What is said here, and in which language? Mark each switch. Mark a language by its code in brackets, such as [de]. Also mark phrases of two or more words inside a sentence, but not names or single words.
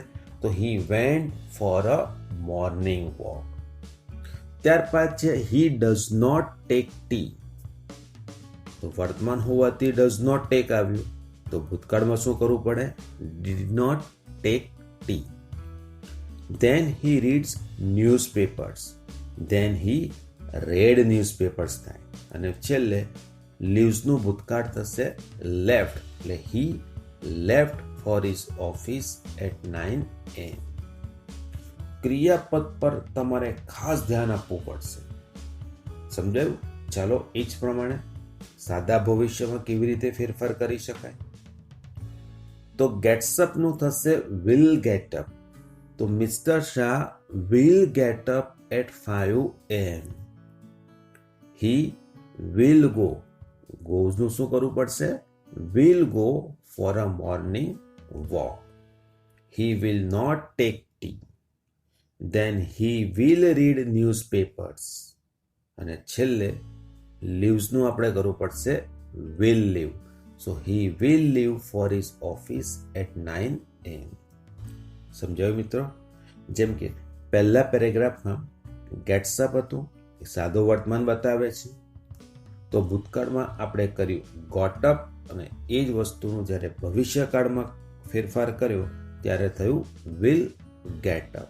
[en] તો he went for a morning walk. [gu] ત્યારબાદ છે [en] he does not take tea. [gu] તો વર્તમાન હોવાથી [en] does not take [gu] આવ્યું, તો ભૂતકાળમાં શું કરવું પડે? [en] did not take tea. Then he reads newspapers. Then he read newspapers [gu] થાય. અને છેલ્લે લીવ્સનું ભૂતકાળ થશે [en] left, એટલે he left for his office at 9 AM. [gu] ક્રિયાપદ પર તમારે ખાસ ધ્યાન આપવું પડશે. સમજાયું? ચાલો એ જ પ્રમાણે સાદા ભવિષ્યમાં કેવી રીતે ફેરફાર કરી શકાય. [en] તો ગેટ્સઅપ [gu] નું થશે [en] will get up. તો મિસ્ટર શાહ will get up at 5 AM. He will go. Goes [gu] નું શું કરવું પડશે? [en] Will go for a morning walk. He will not take tea. Then he will read newspapers. [gu] અને છેલ્લે leaves નું આપણે કરવું પડશે [en] will leave. So he will leave for his office at 9 AM. [gu] સમજાયું મિત્રો? જેમ કે પહેલા પેરેગ્રાફમાં ગેટ્સઅપ હતું, એ સાદો વર્તમાન બતાવે છે. તો ભૂતકાળમાં આપણે કર્યું [en] got up, [gu] અને એ જ વસ્તુનું જ્યારે ભવિષ્યકાળમાં ફેરફાર કર્યો ત્યારે થયું [en] will get up.